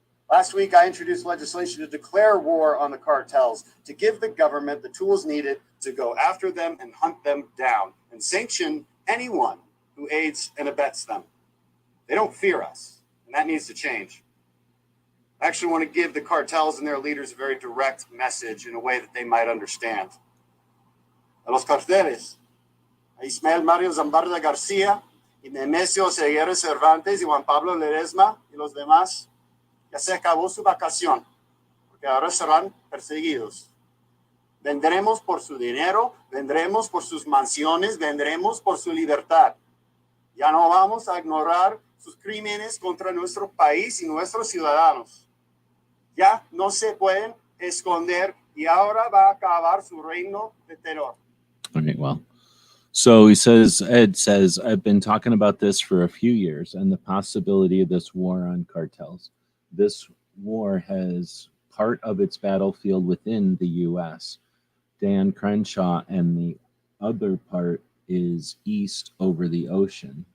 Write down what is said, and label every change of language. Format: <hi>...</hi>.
<en>Last week, I introduced legislation to declare war on the cartels, to give the government the tools needed to go after them and hunt them down and sanction anyone who aids and abets them. They don't fear us, and that needs to change. I actually want to give the cartels and their leaders a very direct message in a way that they might understand.</en> <es>A los carteles, a Ismael Mario Zambarda García, y Nemesio Seguero Cervantes y Juan Pablo Ledesma y los demás, ya se acabó su vacación, porque ahora serán perseguidos. Vendremos por su dinero, vendremos por sus mansiones, vendremos por su libertad. Ya no vamos a ignorar sus crímenes contra nuestro país y nuestros ciudadanos. Ya no se pueden esconder y ahora va a acabar su reino de terror.</es> <en>Okay, well, so he says, Ed says, I've been talking about this for a few years and the possibility of this war on cartels. This war has part of its battlefield within the U.S. Dan Crenshaw, and the other part is east over the ocean.</en>